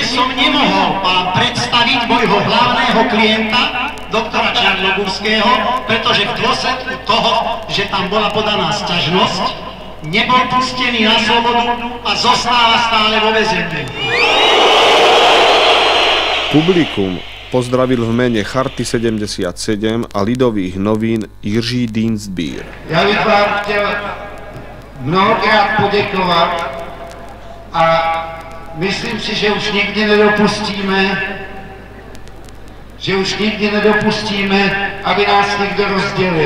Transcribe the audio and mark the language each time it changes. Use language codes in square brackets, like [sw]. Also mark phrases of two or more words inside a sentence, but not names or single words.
[sk] som nemohol vám predstaviť môjho hlavného klienta, doktora Čarnogurského, pretože v dôsledku toho, že tam bola podaná sťažnosť, nebol pustený na slobodu a zostáva stále vo väzení. Publikum pozdravil v mene Charty 77 a Lidových novín Jiří Dienstbier. [cs] Ja bych vám chtěl mnohokrát poděkovat a myslím si, že už nikdy nedopustíme, aby nás někdo rozdělil.